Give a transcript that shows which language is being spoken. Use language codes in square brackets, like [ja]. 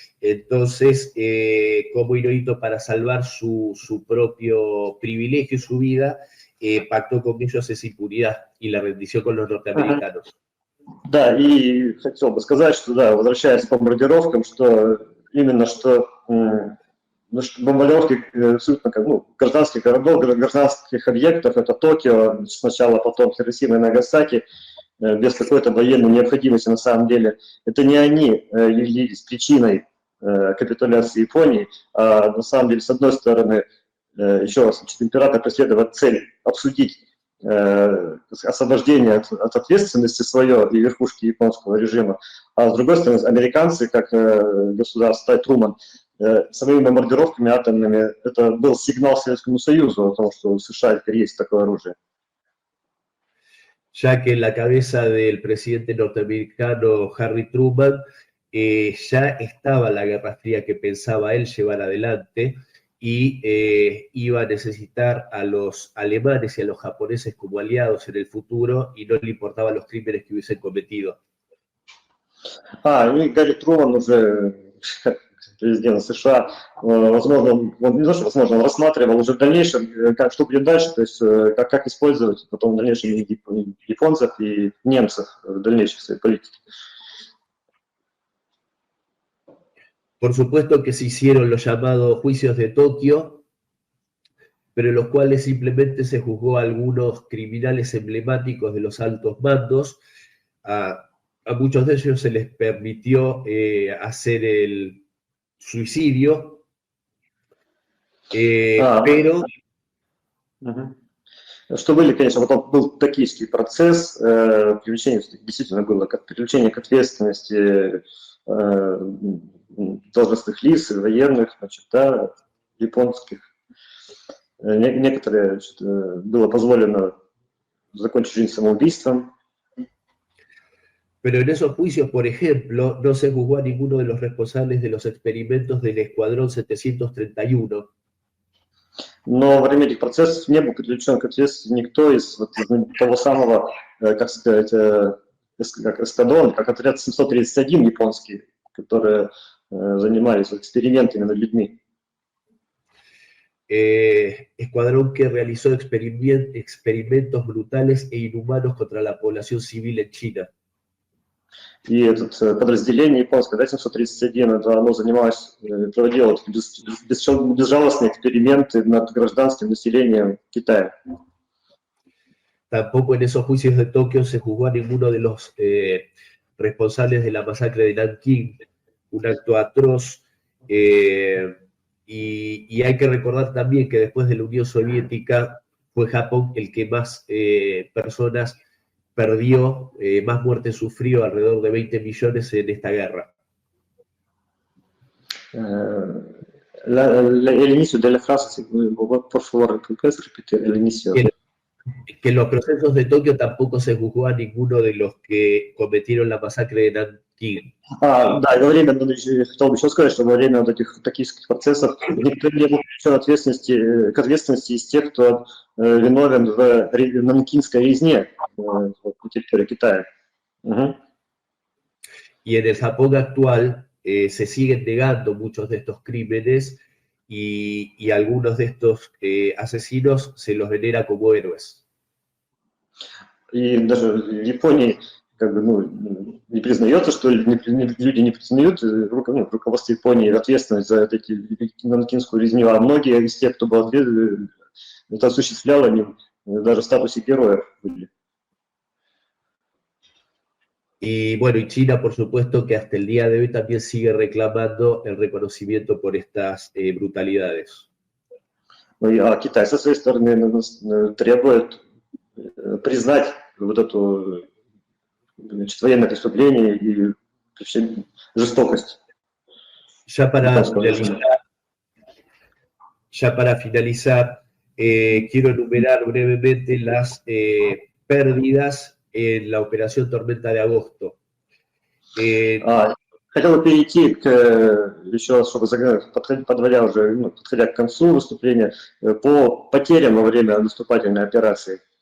[es] Entonces, como Hirohito, para salvar su propio privilegio y su vida, pactó con ellos esa impunidad y la rendición con los norteamericanos. [ru] Да, и хотел бы сказать, что, да, возвращаясь к бомбардировкам, что именно что бомбардировки абсолютно гражданских городов, гражданских объектов, это Токио, сначала потом Хиросима и Нагасаки, без какой-то военной необходимости на самом деле. Это не они явились причиной капитуляции Японии, а на самом деле, с одной стороны, еще раз, император преследовал цель обсудить освобождение от ответственности свое и верхушки японского режима, а с другой стороны, американцы, как государство, Труман, своими бомбардировками атомными, это был сигнал Советскому Союзу о том, что у США теперь есть такое оружие. [es] Ya que en la cabeza del presidente norteamericano Harry Truman ya estaba la Guerra Fría que pensaba él llevar adelante, y iba a necesitar a los alemanes y a los japoneses como aliados en el futuro, y no le importaban los crímenes que hubiesen cometido. [ru] И Гарри Труман уже, как президент США, возможно, он не то, что возможно, он рассматривал уже в дальнейшем, как, что будет дальше, то есть как использовать потом в дальнейшем японцев и немцев в дальнейшей своей политике. [es] Por supuesto que se hicieron los llamados juicios de Tokio, pero en los cuales simplemente se juzgó a algunos criminales emblemáticos de los altos mandos. A muchos de ellos se les permitió hacer el suicidio, pero... [ru] Что были, конечно, потом был токийский процесс, привлечение, действительно было как привлечение к ответственности должностных лиц, военных, значит, да, японских. Некоторые, значит, было позволено закончить жизнь самоубийством. [es] Pero en esos juicios, por ejemplo, no se juzgó a ninguno de los responsables de los experimentos del Escuadrón 731. [ru] Но во время этих процессов не был привлечен к ответственности никто из вот того самого, как сказать, как эскадрон, как отряд 731 японский, которые занимались экспериментами над людьми. [es] Escuadrón que realizó experimentos brutales e inhumanos contra la población civil en China. [ru] И это подразделение японское, да, 731, это оно занималось, проводило безжалостные эксперименты над гражданским населением Китая. [es] Tampoco en esos juicios de Tokio se juzgó a ninguno de los responsables de la masacre de Nankín, un acto atroz, y hay que recordar también que después de la Unión Soviética fue Japón el que más personas perdió, más muertes sufrió, alrededor de 20 millones en esta guerra. El inicio de la frase, por favor, ¿puedes repetir el inicio? Que en los procesos de Tokio tampoco se juzgó a ninguno de los que cometieron la masacre de Nankín. [ru] Да, во время, хотел бы еще сказать, что во время вот этих токийских процессов никто не был привлечен к ответственности из тех, кто виновен в нанкинской резне на территории Китая. [es] Y en el Japón actual se siguen negando muchos de estos crímenes, y algunos de estos asesinos se los venera como héroes. [ru] И даже в Японии как бы, ну, не признается, что люди не признают руководство Японии ответственность за эти нанкинскую резню, а многие из тех, кто был это осуществлял, они даже в статусе героев были. [es] Y bueno, y China, por supuesto, que hasta el día de hoy también sigue reclamando el reconocimiento por estas brutalidades. [ru] А Китай, со своей стороны, требует признать вот эту, значит, военное преступление и жестокость. [es] Ya para finalizar, quiero enumerar brevemente las pérdidas en la operación Tormenta de Agosto. [ru] Хотел бы перейти еще, чтобы подходя к концу выступления, по потерям во время наступательной операции.